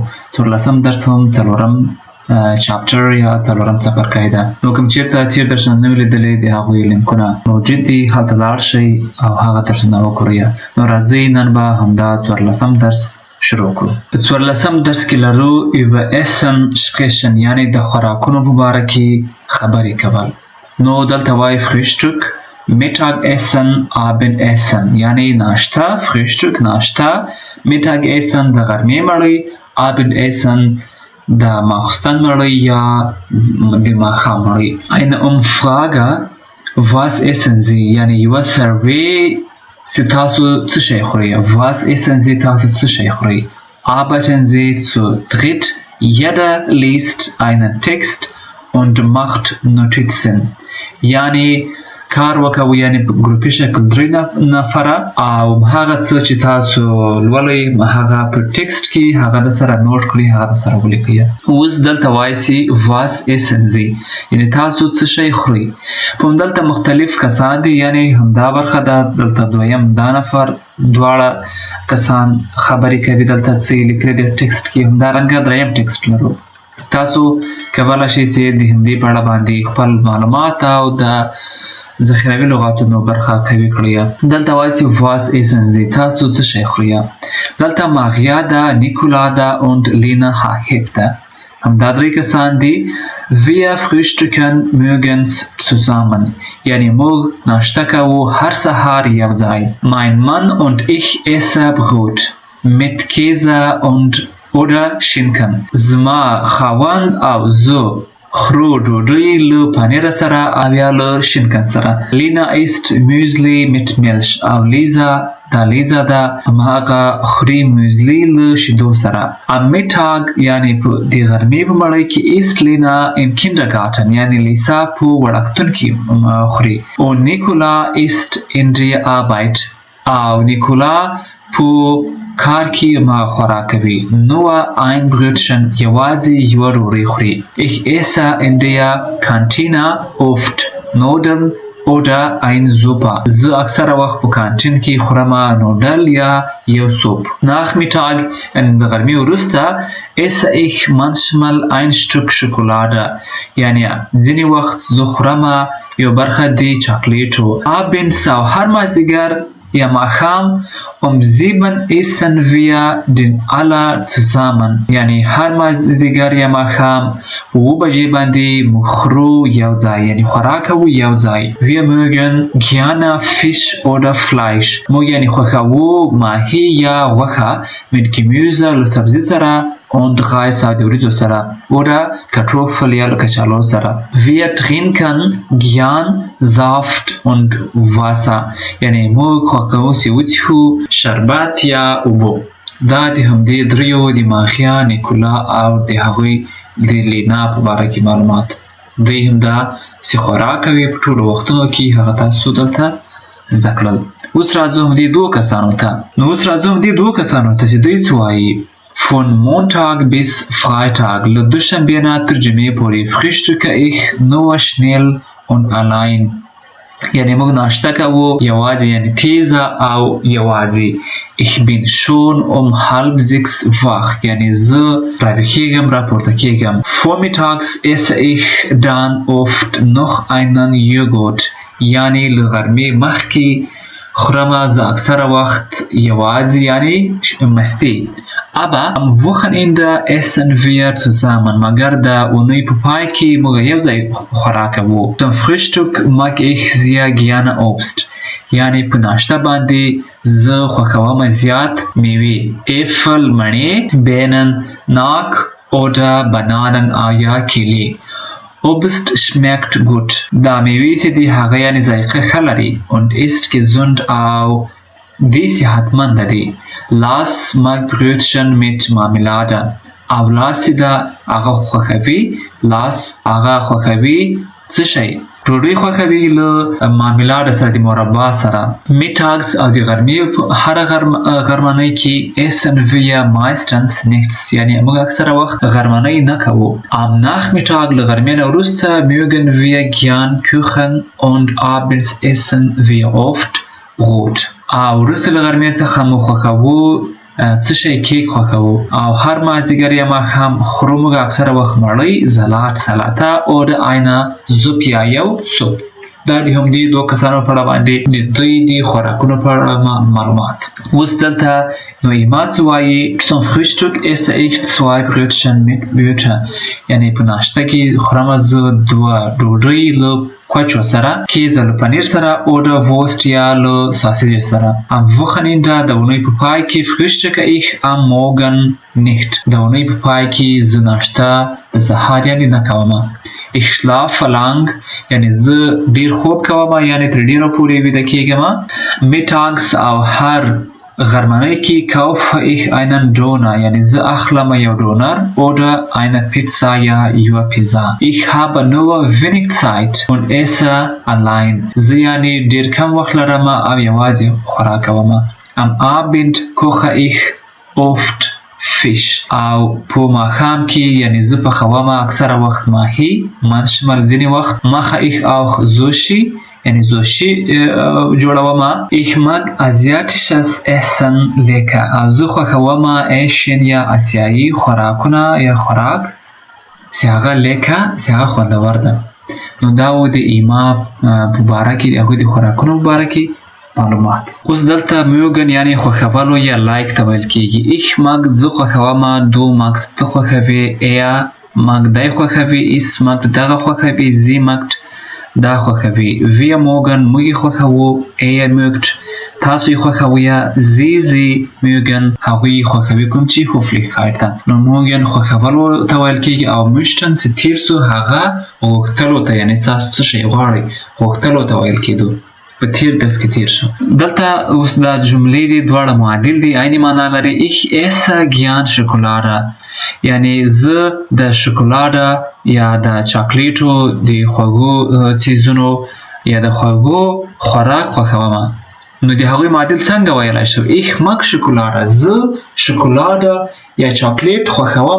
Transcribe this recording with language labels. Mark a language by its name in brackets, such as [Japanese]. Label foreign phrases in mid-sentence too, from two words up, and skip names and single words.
[Pashto] څورلسم درس هم څلورم چاپټر یا څلورم څپرکی ده. نو کوم چیرته تیر درسونه نه وي لیدلي د هغوی لینکونه موجود دي، هلته لاړ شئ او هغه درسونه وګورئ. نو راځئ نن به همدا څورلسم درس شروع کړو. په څورلسم درس کې لرو [German] über Essen sprechen، [Pashto] یعنی د خوراکونو په باره کې خبرې کول. نو دلته وایي [German] Frühstück، Mittagessen، Abendessen، [Pashto] یعنی ناشته، Frühstück ناشته، Mittagessen د غرمې مړۍ، Abendessen د ماخوستن مړۍ یا د ماښام مړۍ. [German] Eine Frage، was essen Sie، [Pashto] یعنی یوه سروې Sie تاسو څه شی خورئ؟ [German] Was essen Sie، [Pashto] تاسو څه شی خورئ؟ [German] Arbeiten Sie zu dritt، jeder liest einen Text und macht Notizen، [Pashto] یعنی کار وکوئ، یعنی په ګروپي شکل درې نفره او هغه څه چې تاسو لولئ هغه په ټکسټ کې هغه د سره نوټ کړئ، هغه د سره ولیکئ. اوس دلته وایسي [German] was essen Sie، [Pashto] یعنی تاسو څه شی خورئ. په همدلته مختلف کسان دي، یعنی همدا برخه ده. دلته دویم دا نفر دواړه کسان خبرې کوي، دلته څه یې لیکلي دي ټکسټ کې. همدارنګه دریم ټکسټ لرو. تاسو کولی شئ چې د هندي په اړه باندې خپل معلومات او د ذخیروي لغاتونو برخه قوي کړئ. دلته وایسي [German] was essen Sie، [Pashto] تاسو څه شی خورئ. دلته ماغیا ده، نیکولا ده und لینا حاهب ده. همدا درې کسان دي. [German] Wir frühstücken morgens zusammen، [Pashto] یعنی موږ ناشته کوو هر سهار یو ځای. [German] Mein Mann und ich esse Brot mit Käse und oder Schinken، [Pashto] زما خاوند او زه خورو ډوډۍ له پنیر سره او یا له شینکن سره. [German] لینا isst Müsli mit Milch، [Pashto] او لیزا ده هماغه خوري میوزلی له شیدو سره. [German] Am Mittag، [Pashto] یعنی په د غرمې په مړۍ کې [German] isst Lina im Kindergarten, [Pashto] یعنی لیسا په وړکتون کې خوري. [German] او نیکولا ایست in der Arbeit، [Pashto] او نیکولا په کار کې ما خوراک کوي. [German] Nur ein Brötchen، [Pashto] یوازې یوه ډوډۍ خوري. [German] Ich esse in der Kantine oft Nudeln oder ein Suppe، [Pashto] زه اکثره وخت په کانتین کې خورم نوډل یا یو سوپ. [German] Nachmittag، [Pashto] یعنی د غرمې وروسته [German] esse ich manchmal ein Stück Schokolade، [Pashto] یعنی ځینې وخت زه خورم یو برخه د چاکلیټو. [German] Abends، [Pashto] او هر مازدیګر یا ماښام [German] um 7 essen wir den alle zusammen، [Pashto] یعنی هر مازدیګر یا ماښام په 7 بجې باندې موږ خورو یو ځای، یعنی خوراک کوو یو ځای. [German] Wir mögen gerne Fisch oder Fleisch، [Pashto] موږ یعنی خوښوو ماهي یا غوښه [German] mit Gemüse، [Pashto] له سبزي سره [German] und Reis، [Pashto] او د وریجو سره [German] oder Kartoffel [Pashto] یا له کچالو سره. [German] Wir trinken gern Saft und Wasser، [Pashto] یعنی موږ خوښوو چې وڅښو شربت یا اوبه. دا د همدې دریو د ماغیا، نیکولا او د هغوی د لینا په باره کې معلومات. دوی همدا چې خوراک کوي په ټولو وختونو کې، هغه تاسو دلته زده کړل. اوس راځو همدې دوو کسانو ته چې دوی څه وایي. [German] Von Montag bis Freitag، [Pashto] له دوشنبې نه تر جمعې پورې. [German] Frühstücke ich nur schnell und allein، [Pashto] یعنی موږ ناشته کوو یوازې، یعنی تیزه او یوازې. [German] Ich bin schon um 5:30 wach، [Pashto] یعنی زه راویښیږم راپورته کیږم. [German] Vormittags esse ich dann oft noch einen Joghurt، [Pashto] یعنی له غرمې مخکې خورم زه اکثره وخت یوازې، یعنی مستې. [German] Aber am Wochenende essen wir zusammen، [Pashto] مگر د اونۍ په پای کې موږ یو ځای خوراک کوو. [German] Zum Frühstück mag ich sehr gerne Obst، [Pashto] یعنی په ناشته باندې زه خوښوم زیات میوې. Äpfel، مڼې، Birnen، ناک [German] oder Bananen [Pashto] او یا کیلې. [German] Obst schmeckt gut، [Pashto] دا میوې چې دي هغه یعنی ذایقه ښه لري. [German] Und ist gesund، [Pashto] او دی صحتمنده دي. [German] Lass mag Brötchen mit Marmelade، [Pashto] او لاس ده هغه خوښوي. لاس هغه خوښوي څه شی ډوډۍ خوښوي له مارملاډ سره د مربا سره. میټاګس او د غرمې هر غرمنۍ کې [German] essen wir meistens nichts [Pashto] یعنی موږ اکثره وخت غرمنۍ نه کوو. [German] am Nachmittag [Pashto] له غرمې نه وروسته [German] mögen wir gern Kuchen und abends essen wir oft Brot. [Pashto] او وروسته له غرمې څخه مو خوښوو څه شی کیک خوښوو او هر مازدیګر یا ماښام خورو موږ اکثره وخت مړۍ سلاد سلاته [German] oder eine Suppe [Pashto] یا یو سوپ. دا د همدې دوه کسانو په اړه باندې د دوی د خوراکونو په اړه معلومات. اوس دلته نو ایما څه وایي [German] zum Frühstück esse ich 2 Brötchen mit Butter [Pashto] یعنی په ناشته کې خورم زه دوه ډوډۍ له کوچو سره کیزه له پنیر سره [German] oder Wurst [Pashto] یا له ساسیج سره. [German] am Wochenende [Pashto] د اونۍ په پای کې [German] frühstücke ich am Morgen nicht [Pashto] د اونۍ په پای کې زه ناشته د سهار یعنی نه کوم. [German] ich schlafe lang [Pashto] یعنی زه ډیر خوب کوم یعنی تر ډیره پورې ویده کیږم. mittags او هر غرمنۍ کې [German] kaufe ich einen Döner [Pashto] یعنی زه اخلم یو ډونر [German] oder eine Pizza [Pashto] یا یو پیزا. [German] ich habe nur wenig Zeit und esse allein [Pashto] زه یعنی ډیر کم وخت لرم او یوازې خوراک کوم. [German] am Abend koche ich oft Fisch [Pashto] او په ماښام کې یعنی زه پخوم اکثره وخت ماهی manchmal ځینې وخت [German] mache ich auch Sushi [Pashto] یعنی زوشی جوړوم. [German] ich mag asiatisches Essen lecker [Pashto] او زه خوښوم ایشین یا آسیایي خوراکونه یا خوراک چې هغه لیکه چې هغه خوندور ده. نو دا و د ایما په باره کې د هغوی د خوراکونو په باره کې معلومات. اوس دلته mögen یعنی خوښولو یا لایک ته ویل کیږي. [German] ich mag [Pashto] زه خوښوم [German] du magst [Pashto] ته خوښوي [German] er mag [Pashto] دی خوښوي [German] is mag [Pashto] دغه خوښوي [German] sie mag [Pashto] دا خوښوي. [German] wir mögen [Pashto] موږ خوښوو [German] er mögt [Pashto] تاسو یې خوښوئ [German] sie mögen [Pashto] هغوی خوښوي کوم چې höflichkeit ده. نو mögen خوښولو ته ویل کیږي او möchten چې تیر سو هغه غوښتلو ته یعنی تاسو څه شی غواړئ غوښتلو ته ویل کیدو په تیر درس کې تیر شو. دلته اوس دا جملې دي دواړه معادل دي عیني معنا لري. [German] ich esse gern Schokolade [Pashto] یعنی زه د شکولاده یا د چاکلیټو د خوږو چیزونو یا د خوږو خوراک خوښوم. نو د هغوی معادل څنګه ویلای شو؟ [German] ich mag Schokolade [Pashto] زه شکولاده یا چاکلیټ خوښوم.